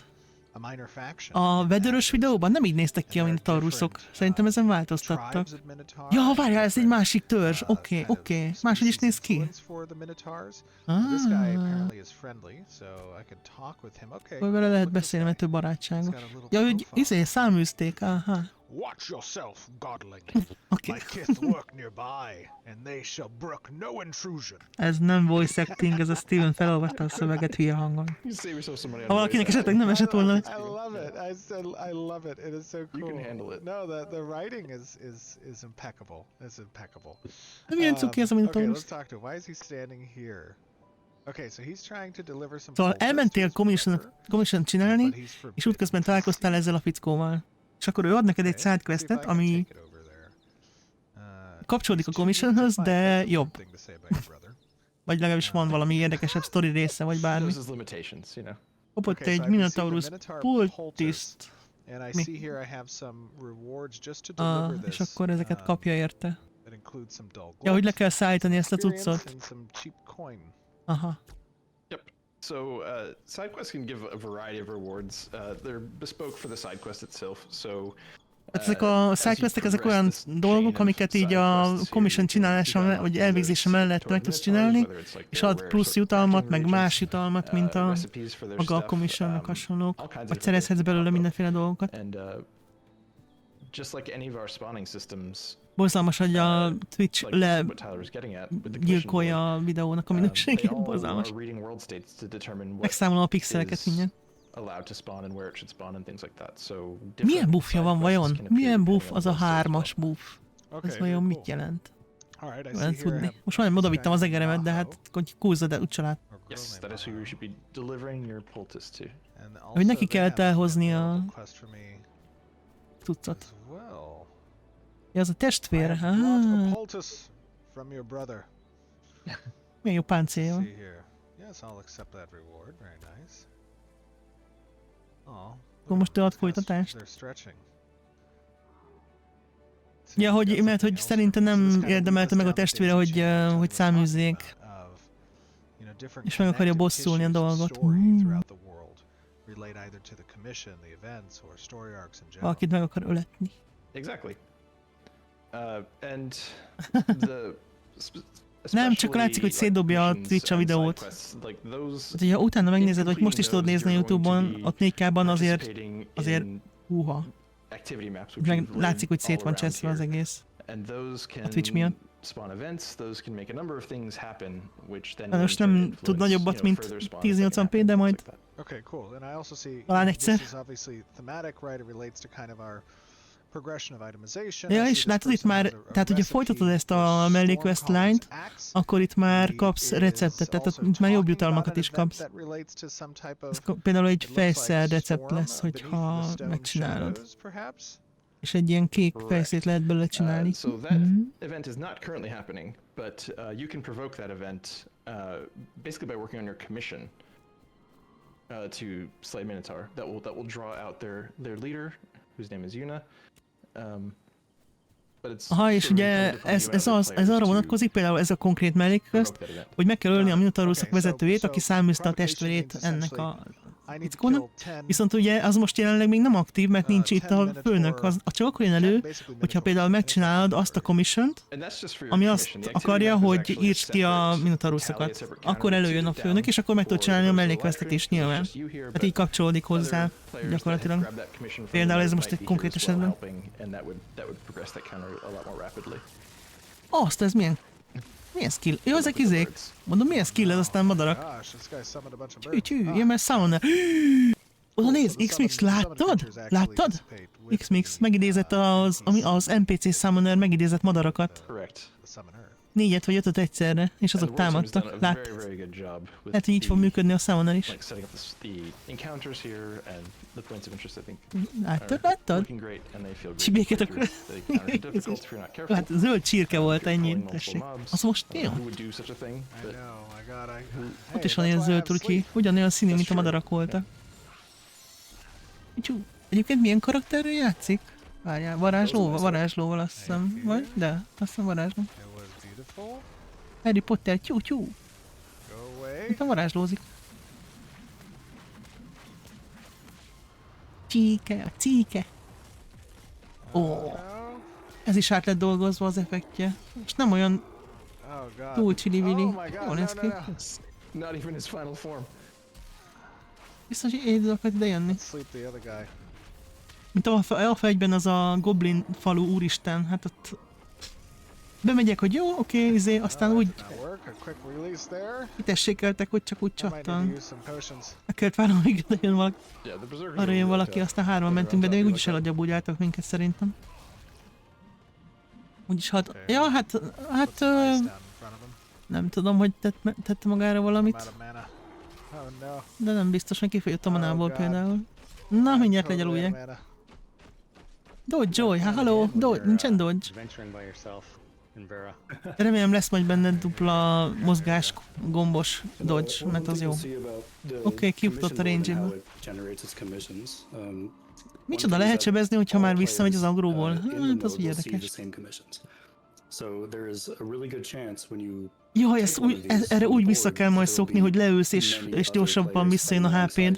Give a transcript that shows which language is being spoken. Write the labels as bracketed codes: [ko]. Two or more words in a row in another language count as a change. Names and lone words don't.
[hu] A vedőrös videóban nem így néztek ki a minotaurusok. Szerintem ezen változtattak. Ja, várjál, ez egy másik törzs. Oké. Máshogy is néz ki. Vagy vele lehet beszélni, mert több barátságos. Ja, hogy száműzték, aha. [en] Watch yourself, godling. Okay. My kith lurk nearby, and they shall brook no intrusion. [hu] Ez nem [en] voice acting, [hu] ez a Steven felolvasta a szöveget hülye hangon. Ha valakinek esetleg nem esett volna. [en] I love it. I love it. It is so cool. You can handle it. No, the writing is impeccable. It's impeccable. [hu] Nem ilyen cuki ez a minotaurus. [en] Okay, let's talk to him. Why is he standing here? Okay, so he's trying to deliver some [hu] Szóval [en] poultice [hu] elmentél [en] to his brother, [hu] commission csinálni, [en] but he's [hu] és [en] forbidden [hu] útközben [en] to [hu] találkoztál [en] see. [hu] ezzel a fickóval. És akkor ő ad neked egy [en] Okay, let's see if I [hu] sidequestet, [en] can [hu] ami [en] take it over there. [hu] kapcsolódik a [en] he's too weak to [hu] commissionhöz, [en] fight. [hu] de [en] That's a [hu] jobb. [en] good thing to say about your brother. [hu] Vagy legalábbis van valami érdekesebb sztori része, vagy bármi. [en] Those his limitations, you know. [hu] Kapott [en] Okay, so [hu] egy [en] I've received a [hu] Minotaurus [en] Minotaur [hu] pultiszt. [en] And I [hu] Mi? [en] see here I have some rewards just to deliver [hu] És [en] this. [hu] akkor ezeket kapja érte. [en] That includes some dull [hu] Ja, hogy le [en] gloves, [hu] kell szállítani ezt a [en] experience, [hu] cuccot. [en] and some cheap coin. [hu] Aha. [en] So side quests can give a variety of rewards. They're bespoke for the side quest itself. So [hu] Hát ezek a sidequestek, ezek olyan dolgok, amiket így a commission csinálása, vagy elvégzése mellett meg tudsz csinálni, és ad plusz jutalmat, meg más jutalmat, mint a maga a commissionnek hasonlók, vagy szerezhetsz belőle mindenféle dolgokat. [en] And just like any of our spawning systems, [hu] Borzalmas, hogy a Twitch [en] like what Tyler was getting at with the commission board, [hu] gyilkolja a videónak a minőségét, [en] they all [hu] borzalmas. [en] are reading world states to determine what [hu] Megszámolom a pixeleket [en] is [hu] mindjárt. [en] allowed to spawn and where it should spawn and things like that. So [hu] Milyen [en] different [hu] buffja van [en] side [hu] vajon? [en] quests can appear [hu] Milyen [en] depending [hu] buff [en] on [hu] az a [en] world state as well. [hu] 3-as buff? [en] Okay, [hu] Ez vajon [en] very [hu] mit [en] cool. [hu] jelent? [en] All right, I [hu] Olyan [en] see here I [hu] tudni. [en] have [hu] Most majdnem odavittem az [en] Sky [hu] egeremet, de [en] Maho, [hu] hát hogy kúzzad el, úgyse lát. [en] or Yes, Grow that is who you should be delivering your poultice to. And [hu] Hogy neki [en] also they [hu] kellett [en] have [hu] elhozni a [en] a little quest for me [hu] cuccot. [en] as well. [hu] Ja, az a [en] I [hu] testvére. [en] have brought a [hu] Ah, [en] poultice from your brother. [hu] milyen jó páncélja van. [en] See here. Yes, I'll accept that reward. Very nice. Oh, [hu] Akkor most ő ad folytatást. [en] they're stretching. [hu] Ja, hogy, mert hogy szerinte nem érdemelte meg a testvére, hogy száműzzék. És meg akarja bosszulni a dolgot. Valakit meg akar öletni. [en] Exactly. And the [hu] Nem, csak látszik, hogy szétdobja a Twitch a videót. Hát, hogyha utána megnézed, hogy most is tudod nézni a YouTube-on, ott 4K-ban azért húha. Meg látszik, hogy szét van cseszve az egész. A Twitch miatt. Hát most nem tud nagyobbat, mint 1080p, de majd [en] Okay, cool. And I also see [hu] talán [en] this [hu] egyszer. [en] is obviously thematic, right? It relates to kind of our progression of itemization. [hu] Ja, [en] I see [hu] és [en] this [hu] látod itt [en] person [hu] már, [en] has a [hu] tehát hogyha [en] recipe [hu] folytatod ezt [en] for [hu] a mellékquest [en] Stormcaller's [hu] line-t, [en] axe. [hu] akkor itt már [en] He [hu] kapsz [en] is [hu] receptet, tehát [en] also [hu] itt már jobb [en] talking [hu] jutalmakat [en] about [hu] is [en] an event [hu] kapsz. [en] that relates to some type [hu] Ez [en] of, [hu] például egy [en] it looks like [hu] fejszer recept [en] storm [hu] lesz, [en] beneath [hu] hogyha [en] the stone [hu] megcsinálod. [en] shadows, perhaps? [hu] És egy ilyen kék fejszét lehet belőle csinálni. [en] So that event is not currently happening, but you can provoke that event basically by working on your commission to slay Minotaur. That will draw out their leader, whose name is Yuna. But it's [hu] Aha, és [en] sort of [hu] ugye [en] incumbent upon you [hu] ez [en] and other [hu] arra [en] players to [hu] vonatkozik, például ez a konkrét mellékquest, [en] provoke that event. [hu] hogy meg kell ölni a Minotaurusok [en] Okay, so- [hu] vezetőjét, aki [en] so [hu] száműzte a [en] provocation [hu] testvérét [en] means [hu] ennek a [en] essentially I need to [hu] fickónak. [en] kill 10 [hu] Viszont ugye az most jelenleg még nem aktív, mert nincs itt a főnök, az csak akkor jön elő, hogyha például megcsinálod azt a commissiont, [en] And that's just for your [hu] ami [en] commission. [hu] azt [en] The activity [hu] akarja, [en] map is [hu] hogy [en] actually a [hu] írtsd ki a [en] separate [hu] Minotaurusokat. [en] tally, a separate counter [hu] Akkor [en] to [hu] előjön a [en] get [hu] főnök, [en] down [hu] és akkor meg tud [en] for [hu] csinálni a [en] those [hu] mellékquestet is [en] live streams. [hu] nyilván. [en] It's just you here, [hu] Hát [en] but [hu] így kapcsolódik hozzá, [en] other players [hu] gyakorlatilag. [en] that grab that commission from [hu] Például ez [en] you [hu] most [en] might [hu] egy [en] be here [hu] konkrét [en] as well [hu] esetben. [en] helping, and that would progress that counter a lot more rapidly. [hu] Azt, ez milyen skill? Jó, ezek izék. Mondom, milyen skill ez, aztán madarak. [en] Gosh, this guy summoned a bunch of [hu] Csű, [en] birds. [hu] csű, [en] Ah, [hu] ilyen már summoner. Oda nézd, X-Mix, láttad? Láttad? X-Mix megidézett az NPC summoner megidézett madarakat. [en] Correct. [hu] 4-et vagy 5-öt egyszerre, és azok [en] And the War Team's done [hu] támadtak. [en] a [hu] Láttad? [en] very, very good job with [hu] Hát, hogy így fog [en] the, [hu] működni a summoner is. [en] like setting up the encounters here and the points of interest, I think. [hu] Láttad? [en] are [hu] Láttad? [en] Working great, and they feel great. [hu] Csibéket [en] to [hu] akkor... [en] play through. The encounters are difficult if you're not careful. [hu] Hát zöld csirke volt, [en] If you're [hu] ennyi, [en] calling multiple [hu] tessék. [en] mobs, [hu] Az most [en] who [hu] jó. [en] would do such a thing, I but know, my god, [hu] Ott is van ilyen zöld turki, ugyanolyan színű, mint a madarak voltak. Csú. Egyébként milyen karakterről játszik? Várjál, varázslóval azt hiszem, vagy? De, azt hiszem varázsló. [en] It was beautiful. [hu] Harry Potter, tyú. [en] Go away. [hu] Itt a varázslózik. Csíke. Ó, [en] No. [hu] ez is át lett dolgozva az effektje. És nem olyan [en] Oh god. [hu] túl csili-vili. [en] Oh my god, [hu] Jól néz [en] no, [hu] ki. [en] no, no. not even his final form. [hu] Biztos, hogy így akart idejönni. [en] Let's sleep the other guy. [hu] Mint alfa egyben az a goblin falu úristen, hát ott bemegyek, hogy jó, oké, aztán úgy [en] That work. A quick release there. [hu] kitessékeltek, hogy csak úgy [en] I might need to [hu] csattan. [en] use some potions. [hu] Meg kellett várnom, míg jön valaki. [en] Yeah, the berserkers [hu] Arra [en] are [hu] jön [en] really [hu] valaki, [en] tough. [hu] aztán hárman mentünk be, de még úgyis eladjabúgyáltak minket szerintem. Úgyis hát... [en] Okay. [hu] Ja, hát... [en] Put some ice down in front of him. [hu] Nem tudom, hogy tette magára [en] I'm [hu] valamit, [en] out of mana. Oh no. [hu] de nem biztos, hogy kifogyott a manából [en] God. [hu] például. Na, mindjárt [en] Totally out of [hu] legyalulják. [en] mana. Dodge, Joy, [hu] hát halló, Dodge, nincsen Dodge. [en] Adventuring by yourself in Vera. [hu] Remélem lesz majd benne dupla mozgás gombos Dodge, mert az jó. Oké, kiutott a range-ből. Micsoda, lehet sebezni, hogyha már visszamegy az agróból? Hát, az úgy érdekes. Jaj, erre úgy vissza kell majd szokni, hogy leülsz és gyorsabban visszajön a HP-d.